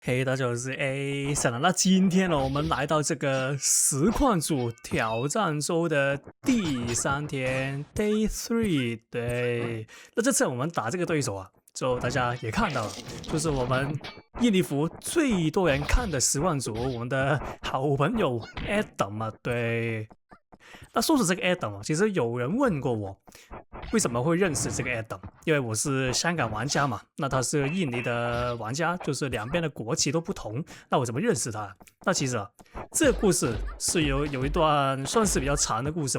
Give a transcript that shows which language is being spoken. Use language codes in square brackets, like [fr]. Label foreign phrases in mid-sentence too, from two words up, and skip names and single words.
[zh] 嘿，大家好，我是 A 森了。那今天呢，我們來到這個實況主挑戰周的第3天 ，Day 3。對，那這次我們打這個對手啊，就大家也看到了，就是我們印尼服最多人看的實況主，我們的好朋友 Adam 啊。對，那說起這個 Adam 啊，其實有人問過我，為什麼會認識這個 Adam？因為我是香港玩家嘛，那他是印尼的玩家，就是兩邊的國籍都不同。那我怎麼認識他？那其實啊，這個故事是有一段算是比較長的故事嘛。